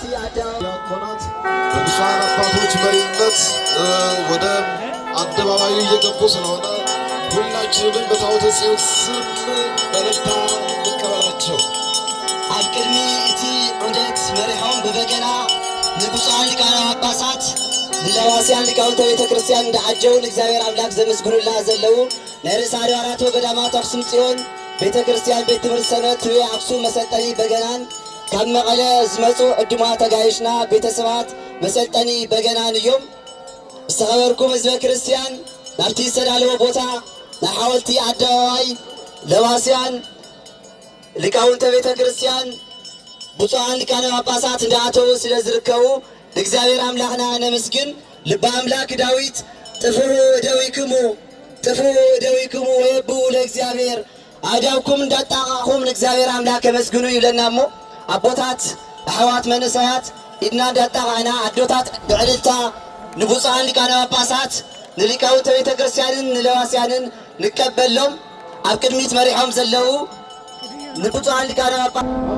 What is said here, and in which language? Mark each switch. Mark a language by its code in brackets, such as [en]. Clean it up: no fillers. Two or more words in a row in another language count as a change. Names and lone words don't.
[am] ዲያቆናት በብፁዓን አባቶች መሪነት ወደ አደባባዩ እየገቡ ስለሆነ ሁላችንም በታቦተ ጽዮን ስም በእልልታ እንቀበላቸው። [ti] ኣብ ቅድሚ እቲ ዑደት መሪሖም ብበገና ንብፁዓን ሊቃነ ጳጳሳት ንለዋስያን ሊቃውንተ ቤተ ክርስቲያን እንዳዓጀው ንእግዚአብሔር አምላክ ዘመስግኑላ ዘለው ናይ ርእሰ ኣድባራት ወገዳማት አክሱም ጽዮን ቤተ ክርስቲያን ቤት ትምህርቲ ሰንበት ትቤ አክሱም መሰልጠኒ በገናን ካብ መቐለ ዝመፁ ዕዱማት ተጋይሽና ቤተሰባት መሰልጠኒ በገናን እዮም። ዝተኸበርኩም ህዝበ ክርስቲያን ናብቲ ዝተዳለወ ቦታ ናይ ሓወልቲ ኣደባባይ ለዋስያን ሊቃውንተ ቤተ ክርስቲያን ብፁዓን ሊቃነ ጳጳሳት እንዳኣተው ስለ ዝርከቡ እግዚአብሔር አምላክና ነመስግን። ልበ አምላክ ዳዊት ጥፍሩ [gez] ደዊክሙ ወየብኡ ለእግዚአብሔር [ti] አዳውኩም እንዳጣቃኹም ለእግዚአብሔር አምላክ መስግኑ ይብለናሞ። አቦታት አሕዋት መንእሰያት ኢድና እንዳጣቃና አዶታት ብዕልልታ ንብፁዓን ሊቃነ ጳጳሳት ንሊቃውንተ ቤተ ክርስቲያንን ንለዋስያንን ንቀበሎም። ኣብ ቅድሚት መሪሖም ዘለው ንብፁዓን ሊቃነ ጳጳሳት